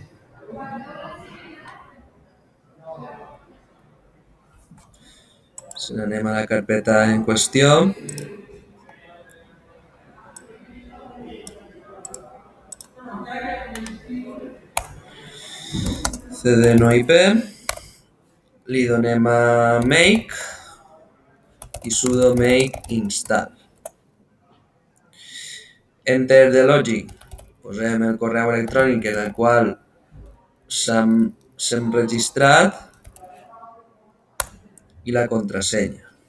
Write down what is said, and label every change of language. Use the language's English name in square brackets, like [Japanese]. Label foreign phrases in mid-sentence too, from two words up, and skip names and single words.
[Catalan] Se n'anem a la carpeta en qüestió. cd no IP, li donem a make i [English] sudo make install. Enter the logic, [Catalan] posem el correu electrònic en el qual s'hem registrat i la contrasenya.